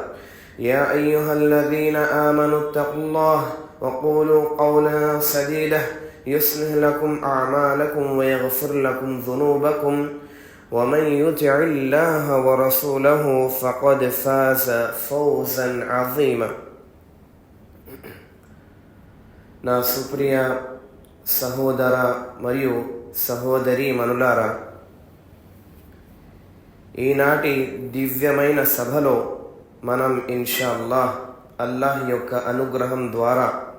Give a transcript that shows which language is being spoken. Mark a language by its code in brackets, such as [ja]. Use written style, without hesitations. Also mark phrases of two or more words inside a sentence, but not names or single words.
[ar] يا أيها الذين آمنوا اتقوا الله وقولوا قولا سديدا يصلح لكم أعمالكم ويغفر لكم ذنوبكم. ومن يطع الله ورسوله فقد فاز فوزا عظيما. [te] నా సుప్రియ సహోదర మరియు సహోదరి మనులారా, ఈనాటి దివ్యమైన సభలో మనం ఇన్షాల్లాహ్ అల్లాహ్ యొక్క అనుగ్రహం ద్వారా